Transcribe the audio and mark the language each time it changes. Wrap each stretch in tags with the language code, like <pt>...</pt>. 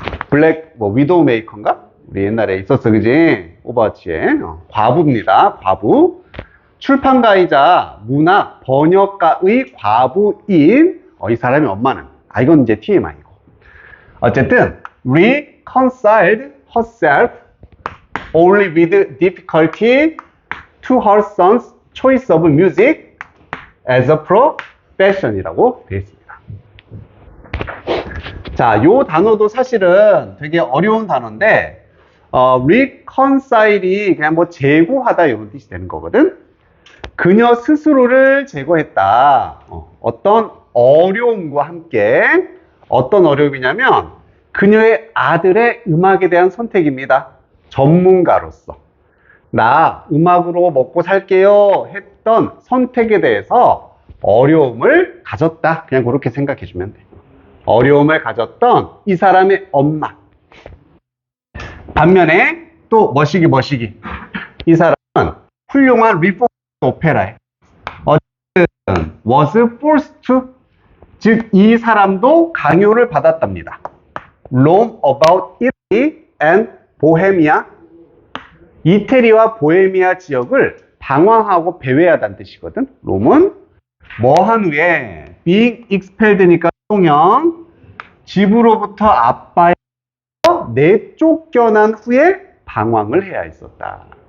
<ko>블랙 위도우 메이커인가? 우리 옛날에 있었어, 그지? 오버워치에. 과부입니다. 과부. 출판가이자 문학 번역가의 과부인 이 사람의 엄마는, 이건 이제 TMI고.</ko> <en>어쨌든 reconciled herself only with difficulty to her son's choice of music as a profession이라고</en> <ko>되어 있습니다. 자, 요 단어도 사실은 되게 어려운 단어인데, reconcile이 그냥 제고하다 이런 뜻이 되는 거거든. 그녀 스스로를 제거했다. 어떤 어려움과 함께. 어떤 어려움이냐면 그녀의 아들의 음악에 대한 선택입니다. 전문가로서 나 음악으로 먹고 살게요 했던 선택에 대해서 어려움을 가졌다. 그냥 그렇게 생각해 주면 돼. 어려움을 가졌던 이 사람의 엄마. 반면에 또 머시기 이 사람은 훌륭한 리포머 오페라에 어쨌든</ko> <en>was forced to,</en> <ko>즉 이 사람도 강요를 받았답니다.</ko> <en>Roam about Italy and Bohemia.</en> <ko>이태리와 보헤미아 지역을 방황하고 배회하다는 뜻이거든. 롬은 뭐한 후에</ko> <en>being expelled</en> <ko>니까 통영, 집으로부터 아빠의 내쫓겨난 후에 방황을 해야 했었다.</ko>